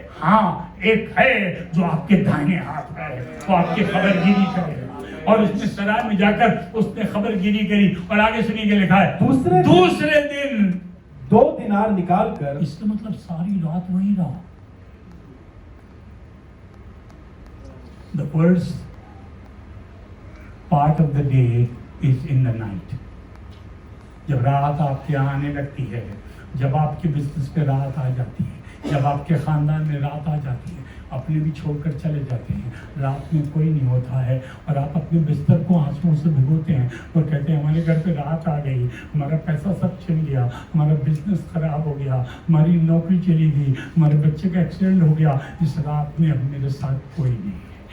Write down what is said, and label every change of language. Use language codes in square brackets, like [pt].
[hi] हाँ, एक है जो आपके दाहिने हाथ है, वो आपकी खबरगिरी करेगा। और उसने सराय में जाकर उसने खबरगिरी करी और आगे सुनिए क्या लिखा है, दूसरे दिन 2 दिनार निकाल कर, इसका मतलब सारी रात वही रहा। [en] The worst part of the day is in the night. [hi] जब रात आपके आने लगती है, जब आपके बिजनेस पे रात आ जाती है, जब आपके खानदान में रात आ जाती है, अपने भी छोड़कर चले जाते हैं, रात में कोई नहीं होता है और आप अपने बिस्तर को आंसुओं से भिगोते हैं और कहते हैं हमारे घर पे रात आ गई, हमारा पैसा सब छिन गया, हमारा बिजनेस खराब हो गया, हमारी नौकरी चली गई, हमारे बच्चे का एक्सीडेंट हो गया, इस रात में अब मेरे साथ कोई नहीं है।